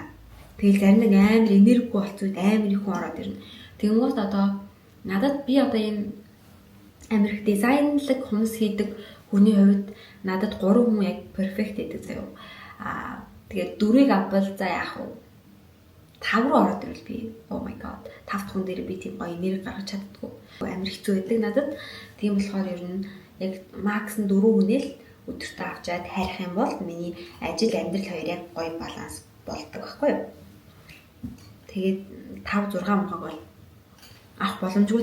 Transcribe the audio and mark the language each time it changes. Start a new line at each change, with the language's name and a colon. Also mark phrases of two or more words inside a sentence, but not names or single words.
Mongolian: Тэгэл зарим нэг амар энерги болцоод амар их хүн ороод ирнэ. Тэгмээс одоо надад би одоо энэ амар их дизайнлаг хүмүүс хийдэг хүний хувьд надад 3 хүн яг перфект гэдэг заяа. Тэгээд 4-ыг авбал за яах вэ? 5 руу ороод ирвэл би
English: oh my god
Mongolian: 5 дахь хүн дээр би тийм гоё энерги гаргаж чаддгүй. Амар хэцүү байдаг надад. Тийм болохоор ер нь яг макс нь 4 хүнээ л өдөртөө авчаад хайрах юм бол миний ажил амьдрал хоёр яг гоё баланс болдог байхгүй юу? Тэгээд 5 6 мөнгө бол авах боломжгүй.